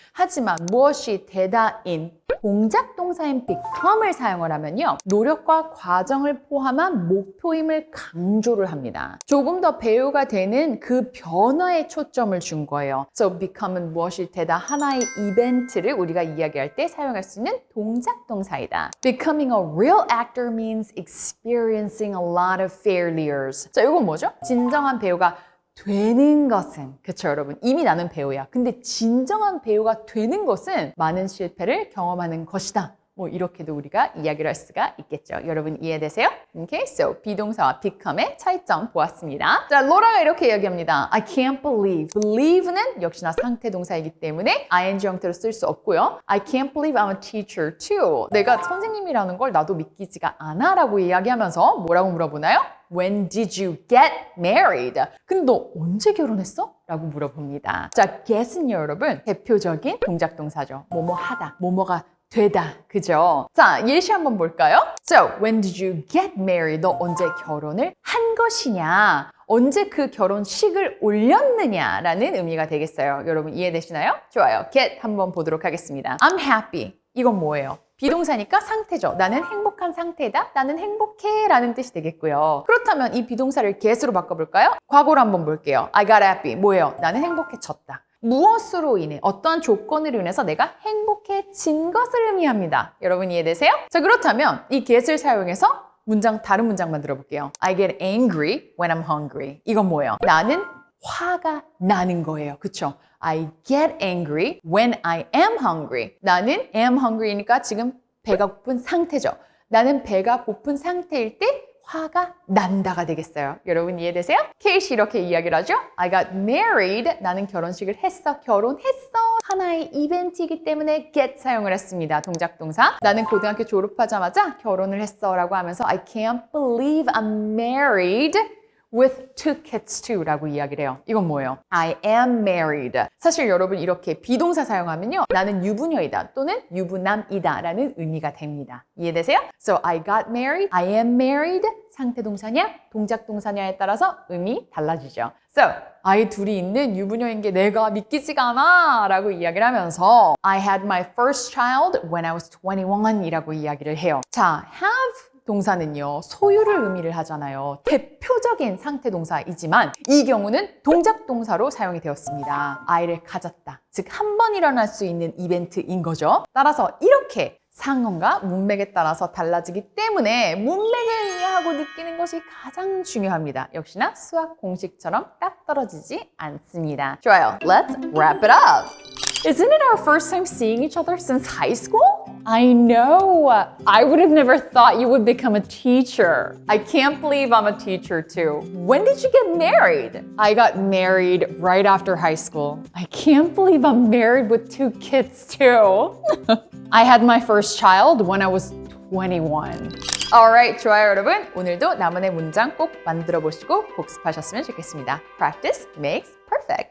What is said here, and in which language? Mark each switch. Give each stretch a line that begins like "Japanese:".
Korean: 하지만 무엇이 되다인 동작 동사인 become을 사용을 하면요. 노력과 과정을 포함한 목표임을 강조를 합니다. 조금 더 배우가 되는 그 변화에 초점을 준 거예요. So become은 무엇이 되다 하나의 이벤트를 우리가 이야기할 때 사용할 수 있는 동작 동사이다.
English: Becoming a real actor means experiencing a lot of failures.
Korean: 자, 이건 뭐죠? 진정한 배우가 되는 것은, 그쵸 여러분, 이미 나는 배우야. 근데 진정한 배우가 되는 것은 많은 실패를 경험하는 것이다. 뭐 이렇게도 우리가 이야기를 할 수가 있겠죠. 여러분 이해되세요? Okay, so 비동사와 become의 차이점 보았습니다. 자, 로라가 이렇게 이야기합니다.
English: I can't believe.
Korean: believe는 역시나 상태 동사이기 때문에 ing 형태로 쓸 수 없고요.
English: I can't believe I'm a teacher too.
Korean: 내가 선생님이라는 걸 나도 믿기지가 않아 라고 이야기하면서 뭐라고 물어보나요?
English: When did you get married?
Korean: 근데 너 언제 결혼했어? 라고 물어봅니다. 자, get은요 여러분 대표적인 동작 동사죠. 뭐뭐 하다, 뭐뭐가 되다. 그죠? 자, 예시 한번 볼까요?
English: So, when did you get married?
Korean: 너 언제 결혼을 한 것이냐? 언제 그 결혼식을 올렸느냐라는 의미가 되겠어요. 여러분 이해되시나요? 좋아요. get 한번 보도록 하겠습니다.
English: I'm happy.
Korean: 이건 뭐예요? 비동사니까 상태죠. 나는 행복한 상태다. 나는 행복해 라는 뜻이 되겠고요. 그렇다면 이 비동사를 get으로 바꿔볼까요? 과거로 한번 볼게요.
English: I got happy.
Korean: 뭐예요? 나는 행복해졌다. 무엇으로 인해 어떠한 조건으로 인해서 내가 행복해진 것을 의미합니다. 여러분 이해되세요? 자, 그렇다면 이 get을 사용해서 다른 문장 만들어 볼게요.
English: I get angry when I'm hungry.
Korean: 이건 뭐예요? 나는 화가 나는 거예요. 그쵸?
English: I get angry when I am hungry.
Korean: 나는 am hungry니까 지금 배가 고픈 상태죠. 나는 배가 고픈 상태일 때 화가 난다가 되겠어요. 여러분 이해되세요? 케이시 이렇게 이야기를 하죠.
English: I got married.
Korean: 나는 결혼식을 했어. 결혼했어. 하나의 이벤트이기 때문에 get 사용을 했습니다. 동작 동사. 나는 고등학교 졸업하자마자 결혼을 했어 라고 하면서
English: I can't believe I'm married with two kids too
Korean: 라고 이야기를 해요. 이건 뭐예요?
English: I am married.
Korean: 사실 여러분 이렇게 비동사 사용하면요. 나는 유부녀이다 또는 유부남이다 라는 의미가 됩니다. 이해되세요?
English: So I got married, I am married.
Korean: 상태 동사냐, 동작 동사냐에 따라서 의미 달라지죠. So, 아이 둘이 있는 유부녀인 게 내가 믿기지가 않아 라고 이야기를 하면서
English: I had my first child when I was 21
Korean: 이라고 이야기를 해요. 자, have 동사는요, 소유를 의미를 하잖아요. 대표적인 상태 동사이지만 이 경우는 동작 동사로 사용이 되었습니다. 아이를 가졌다. 즉, 한 번 일어날 수 있는 이벤트인 거죠. 따라서 이렇게 상황과 문맥에 따라서 달라지기 때문에 문맥을 이해하고 느끼는 것이 가장 중요합니다. 역시나 수학 공식처럼 딱 떨어지지 않습니다. 좋아요.
English: Let's wrap it up. Isn't it our first time seeing each other since high school? I know. I would have never thought you would become a teacher. I can't believe I'm a teacher too. When did you get married? I got married right after high school. I can't believe I'm married with 2 kids too. I had my first child when I was 21.
Korean: Alright, 좋아요 여러분. 오늘도 나만의 문장 꼭 만들어 보시고 복습하셨으면 좋겠습니다.
English: Practice makes perfect.